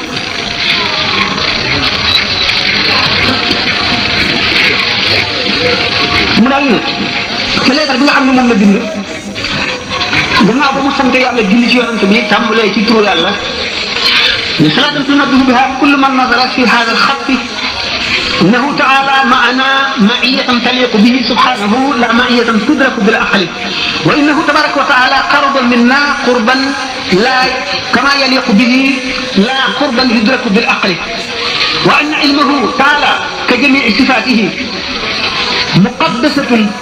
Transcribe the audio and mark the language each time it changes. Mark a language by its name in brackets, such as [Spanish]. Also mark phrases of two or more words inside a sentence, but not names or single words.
[Wolof] mu daal ne ci leetar bi nga xam ne moom la bind gannaaw ba mu sant yàlla julli ci yonante bi tàmbalee ci turu yàlla ne [Arabic] صلاة تنبه بها كل من نظر في هذا الخط إنه تعالى معنا معية تليق به سبحانه لا معية تدرك بالعقل وإنه تبارك وتعالى قرب منا قربا لا كما يليق به لا قربا يدرك بالعقل وأن علمه تعالى كجميع صفاته مقدسة